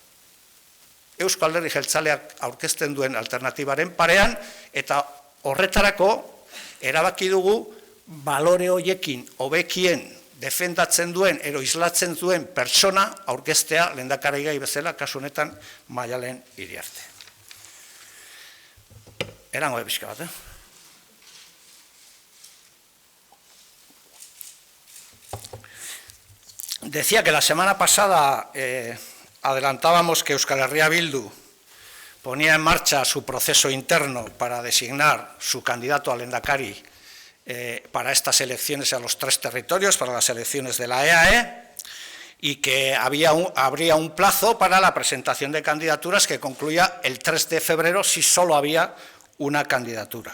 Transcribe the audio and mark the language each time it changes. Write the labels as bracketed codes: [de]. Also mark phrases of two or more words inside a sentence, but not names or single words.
[eu] Eusko Alderdi Jeltzaleak aurkezten duen alternatibaren parean, eta horretarako erabaki dugu balore horiekin hobekien defendatzen duen, ero islatzen duen pertsona aurkeztea lehendakarigai bezala, kasu honetan Maialen Iriarte. Erango de pixka bat, [es] Decía que la semana pasada adelantábamos que Euskal Herria Bildu ponía en marcha su proceso interno para designar su candidato al lehendakari para estas elecciones a los 3 territorios, para las elecciones de la EAE, y que habría un plazo para la presentación de candidaturas que concluía el 3 de febrero si solo había una candidatura.